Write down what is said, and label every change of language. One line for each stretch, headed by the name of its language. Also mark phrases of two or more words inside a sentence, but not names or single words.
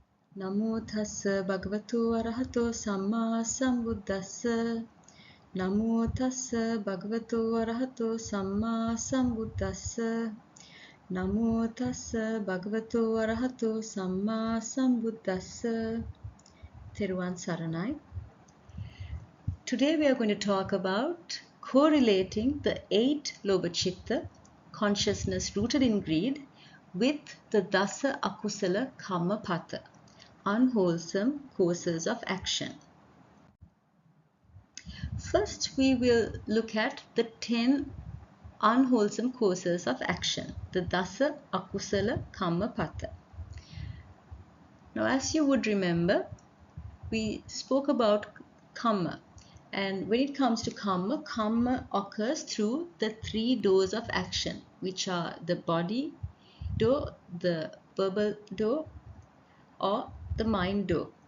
Pali: Namo tassa bhagavato arahato samma sambuddhassa. Namo tassa bhagavato arahato samma sambuddhassa. Namo tassa bhagavato arahato samma sambuddhassa.
Sinhala: Theruvan Saranai.
English: Today we are going to talk about correlating the 8
Pali: lobha citta,
English: consciousness rooted in greed, with the
Pali: dasa akusala kammapatha,
English: unwholesome courses of action. First, we will look at the 10 unwholesome courses of action, the
Pali: dasa akusala kammapatha.
English: Now, as you would remember, we spoke about kamma, and when it comes to kamma, kamma occurs through the 3 doors of action, which are the body door, the verbal door, or the mind door.